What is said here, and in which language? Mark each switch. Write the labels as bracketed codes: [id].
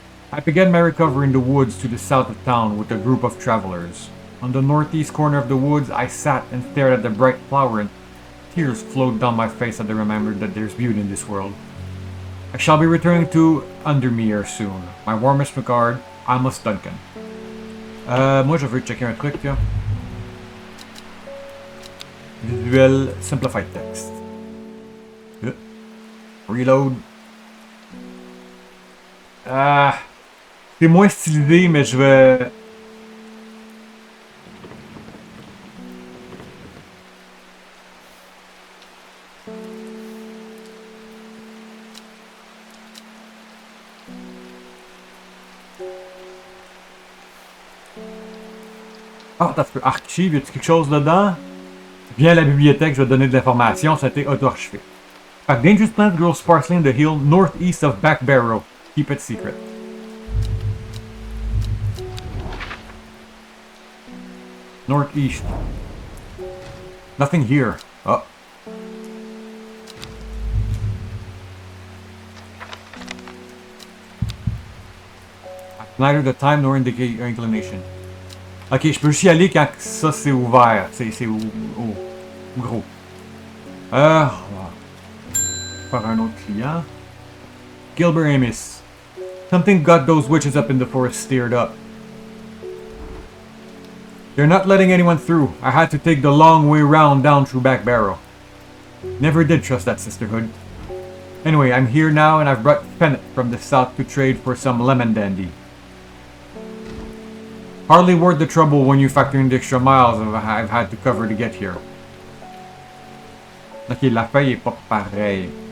[en] I began my recovery in the woods to the south of town with a group of travelers. On the northeast corner of the woods, I sat and stared at the bright flower, and tears flowed down my face as I remembered that there's beauty in this world. I shall be returning to Undermere soon. My warmest regard, Amos Duncan. [fr] Moi, je veux checker un truc, là. [en] Visuel Simplified Text. Reload. [fr] C'est moins stylisé, mais je vais... Ah, t'as fait archive, y a-t-il quelque chose dedans? Viens à la bibliothèque, je vais donner de l'information, ça a été auto-archivé. [en] A dangerous plant grows sparsely in the hill northeast of Back Barrow. Keep it secret. Northeast. Nothing here. Oh. Neither the time nor indicate your inclination. [fr] Ok, je peux juste y aller quand ça c'est ouvert. C'est gros. On va faire un autre client. [en] Gilbert Amos. Something got those witches up in the forest stirred up. They're not letting anyone through. I had to take the long way round down through Back Barrow. Never did trust that sisterhood. Anyway, I'm here now and I've brought Fennec from the south to trade for some lemon dandy. Hardly worth the trouble when you factor in the extra miles I've had to cover to get here. [fr] Ok, la feuille est pas pareille.